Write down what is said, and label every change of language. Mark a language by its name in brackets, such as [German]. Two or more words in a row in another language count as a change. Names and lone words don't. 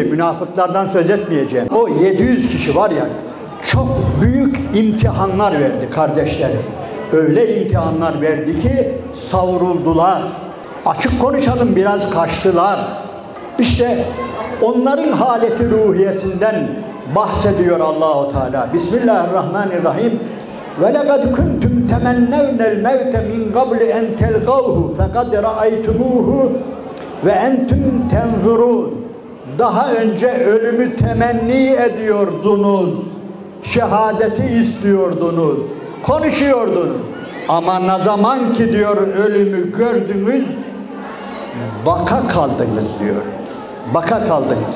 [Turkish] Münafıklardan söz etmeyeceğim. O 700 kişi var ya, çok büyük imtihanlar verdi kardeşlerim. Öyle imtihanlar verdi ki savruldular. Açık konuşalım, biraz kaçtılar. İşte onların haleti ruhiyesinden bahsediyor Allah-u Teala. [Arabic] Bismillahirrahmanirrahim. وَلَقَدْ كُنْتُمْ تَمَنَّوْنَ الْمَوْتَ مِنْ قَبْلِ اَنْ تَلْقَوْهُ فَقَدْ رَأَيْتُمُوهُ وَاَنْتُمْ تَنْظُرُونَ. [Turkish] Daha önce ölümü temenni ediyordunuz, şehadeti istiyordunuz, konuşuyordunuz. Ama ne zaman ki diyor ölümü gördünüz, baka kaldınız diyor. Baka kaldınız.